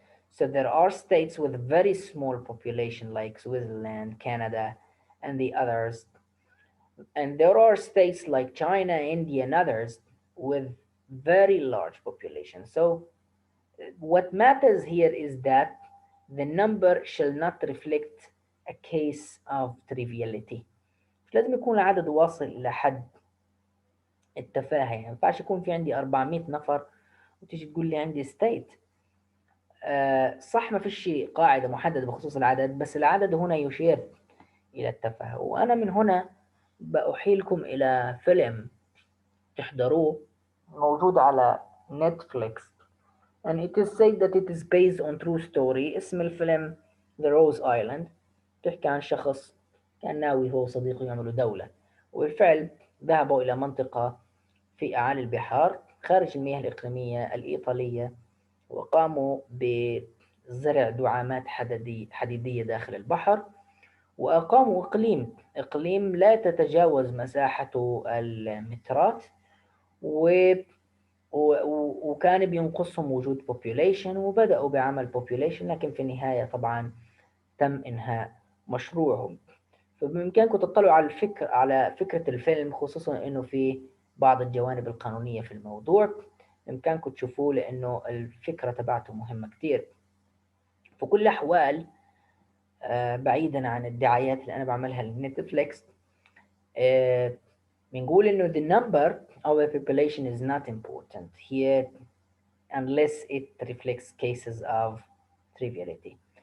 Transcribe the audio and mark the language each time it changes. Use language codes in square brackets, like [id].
[en] So there are states with very small population like Switzerland, Canada, and the others. And there are states like China, India, and others with very large population. So what matters here is that the number shall not reflect a case of triviality. [ar] مش لازم يكون العدد واصل إلى حد التفاهة. يعني ما ينفعش يكون في عندي 400 نفر وتيجي تقول لي عندي ستيت. صح ما فيش قاعدة محددة بخصوص العدد، بس العدد هنا يشير إلى التفاهة. وأنا من هنا بأحيلكم إلى فيلم تحضروه موجود على نتفليكس [en] and it is said that it is based on true story. [ar] اسم الفيلم The Rose Island. تحكي عن شخص كان ناوي هو وصديقه يعملوا دولة، وبالفعل ذهبوا إلى منطقة في أعالي البحار خارج المياه الإقليمية الإيطالية، وقاموا بزرع دعامات حديدية داخل البحر، وأقاموا إقليم لا تتجاوز مساحته المترات، وكان بينقصهم وجود population، وبدأوا بعمل population، لكن في النهاية طبعا تم إنهاء مشروعهم. فبإمكانكم تطلعوا على فكرة الفيلم، خصوصا إنه في بعض الجوانب القانونية في الموضوع، بإمكانكم تشوفوه لأنه الفكرة تبعته مهمة كتير. في كل الأحوال بعيدا عن الدعايات اللي أنا بعملها لنتفليكس، بنقول إنه [en] the number of the population is not important here unless it reflects cases of triviality.